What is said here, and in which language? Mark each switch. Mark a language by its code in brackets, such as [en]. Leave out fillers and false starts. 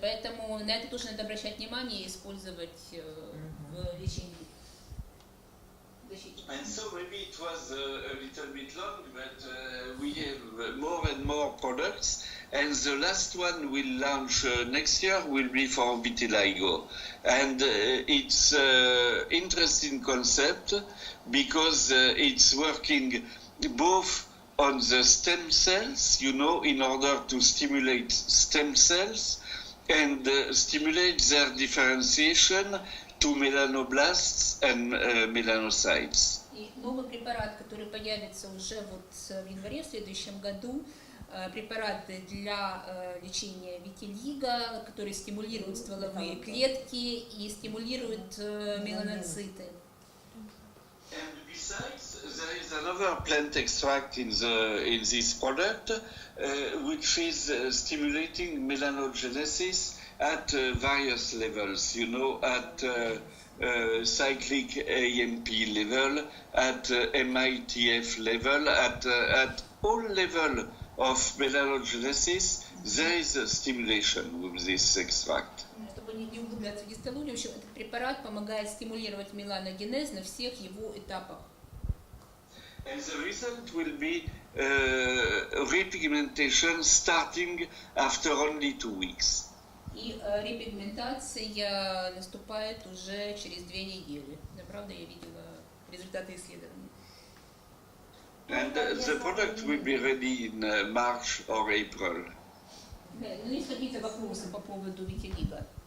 [ru] Поэтому на это тоже надо обращать внимание и использовать в лечении. [en] And so maybe it was a little bit long, but we have more and more products, and the last one we'll launch next year will be for vitiligo. And it's an interesting concept because it's working both on the stem cells, in order to stimulate stem cells and stimulate their differentiation to melanoblasts and melanocytes. [ru] И новый препарат, который появится уже в январе в следующем году, препараты для лечения витилиго, которые стимулируют стволовые клетки и стимулируют меланоциты. [en] And besides, there is another plant extract in this product, which is stimulating melanogenesis at various levels, at cyclic AMP level, at MITF level, at all level of melanogenesis, there is a stimulation with this extract. [ru] Чтобы не углубляться в гистологию, в общем, этот препарат помогает стимулировать меланогенез на всех его этапах. [en] And the result will be repigmentation starting after only 2 weeks. [ru] И репигментация наступает уже через 2 недели. Да, правда, я видела результаты исследований. [en] And the product will be ready in March or April. [ru] Ну, есть какие-то вопросы по поводу витилиго?